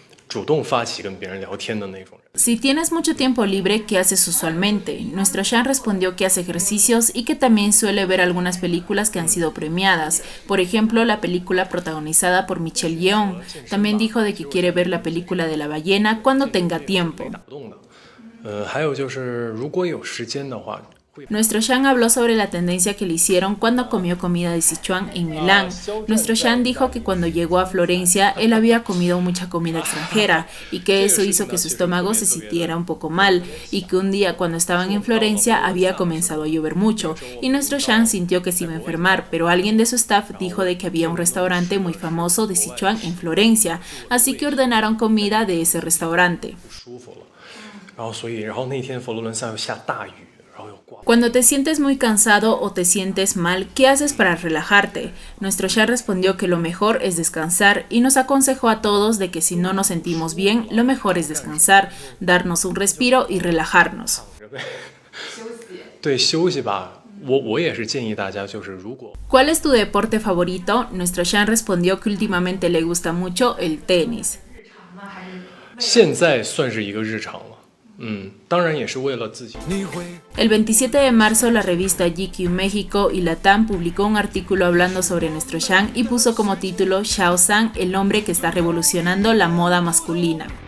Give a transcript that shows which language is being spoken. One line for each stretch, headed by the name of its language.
Chinese: 主动发起跟别人聊天的那种人。
Spanish: Si tienes mucho tiempo libre, ¿qué haces usualmente? Nuestro Sean respondió que hace ejercicios y que también suele ver algunas películas que han sido premiadas. Por ejemplo, la película protagonizada por Michelle Yeoh. También dijo de que quiere ver la película de la ballena cuando tenga tiempo.
Chinese: 还有就是如果有时间的话。
Spanish: Nuestro Sean habló sobre la tendencia que le hicieron cuando comió comida de Sichuan en Milán. Nuestro Sean dijo que cuando llegó a Florencia él había comido mucha comida extranjera y que eso hizo que su estómago se sintiera un poco mal y que un día cuando estaban en Florencia había comenzado a llover mucho y nuestro Sean sintió que se iba a enfermar, pero alguien de su staff dijo de que había un restaurante muy famoso de Sichuan en Florencia, así que ordenaron comida de ese restaurante.
Chinese: 然后那天佛罗伦萨又下大雨。
Spanish: Cuando te sientes muy cansado o te sientes mal, ¿qué haces para relajarte? Nuestro Sean respondió que lo mejor es descansar y nos aconsejó a todos de que si no nos sentimos bien, lo mejor es descansar, darnos un respiro y relajarnos.
Chinese: 对，休息吧。我也是建议大家，就是如果
Spanish: ¿Cuál es tu deporte favorito? Nuestro Sean respondió que últimamente le gusta mucho el tenis.
Chinese: 现在算是一个日常了。当然也是为了自己。
Spanish: El 27 de marzo la revista GQ México y Latam publicó un artículo hablando sobre nuestro Sean y puso como título Xiao Zhan, el hombre que está revolucionando la moda masculina.